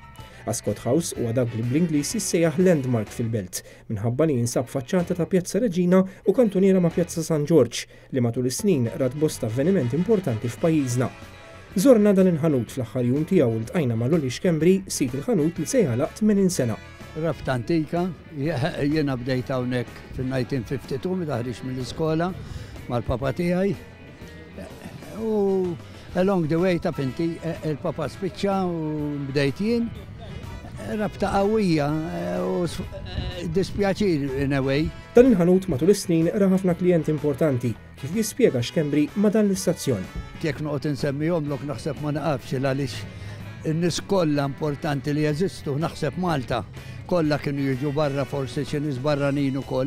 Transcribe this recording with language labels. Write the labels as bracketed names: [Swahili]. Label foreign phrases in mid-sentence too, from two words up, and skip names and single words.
[Maltese] Ascot House huwa dak li bl-Ingliż jissejjaħ landmark fil-belt minħabba li jinsab faċċata ta' Pjazza Reġina u kantuniera ma' Pjazza San George li matul is-snin rat bosta avvenimenti importanti f'pajjiżna. Żorna dan il-ħanut fl-aħħar jum tiegħu u ltqajna ma' Lolly Schembri sit il-ħanut li se jagħlaq 80 sena. Rabta antika, jiena bdejt hawnhekk fil-1952 meta ħriġt mill-iskola mal-papa tiegħi. U [English] along the way [Maltese] ta' inti il-papa spiċċa u bdejt jien. Rabta qawwija u dispjaċir [English] in a way. [Maltese] Dan il-ħanut matul is-snin ra ħafna klijenti importanti kif jispjega Schembri ma' dan l-istazzjon. Jekk noqgħod insemmihom lok naħseb ma naqafx għaliex in-nies kollha importanti li jeżistu naħseb Malta kollha kienu jiġu barra forsi xi nies barranin ukoll.